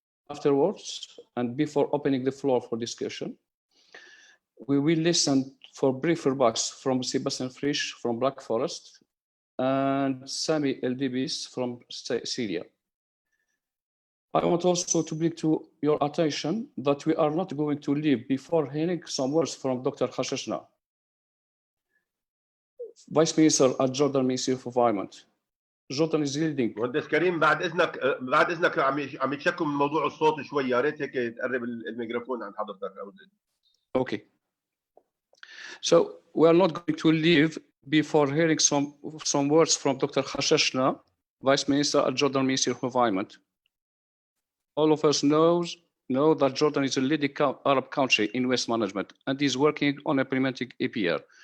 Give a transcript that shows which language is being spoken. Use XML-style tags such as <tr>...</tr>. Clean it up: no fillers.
<en>Afterwards, and before opening the floor for discussion, we will listen for brief remarks from Sebastian Frisch from Black Forest and Sami Eldibis from Syria. I want also to bring to your attention that we are not going to leave before hearing some words from Dr. Khashashna, Vice Minister at Jordan Ministry of Environment. Jordan is leading.</en> <ar>مهندس كريم بعد اذنك عم يتشكوا من موضوع الصوت شوي، يا ريت هيك تقرب الميكروفون عند حضرتك.</ar> <en>Okay. So we are not going to leave before hearing some words from Dr. Khashashna, Vice Minister at Jordan Ministry of Environment. All of us know that Jordan is a leading Arab country in waste management and is working on implementing EPR.</en>